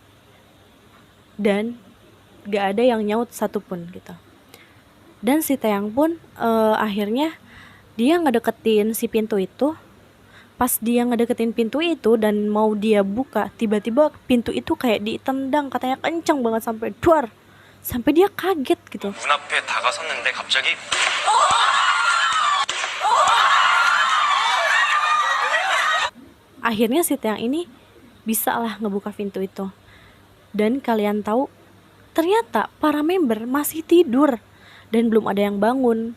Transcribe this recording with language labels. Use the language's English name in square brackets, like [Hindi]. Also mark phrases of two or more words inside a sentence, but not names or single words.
[Indonesian] Dan gak ada yang nyaut satupun gitu. Dan si Taeyang pun akhirnya dia ngedeketin si pintu itu. Pas dia ngedeketin pintu itu dan mau dia buka, tiba-tiba pintu itu kayak ditendang, katanya kenceng banget sampai duar, sampai dia kaget gitu. [Korean] 문 앞에 다가섰는데 갑자기 [Indonesian] Akhirnya si Taeyang ini bisa lah ngebuka pintu itu. Dan kalian tahu, ternyata para member masih tidur dan belum ada yang bangun.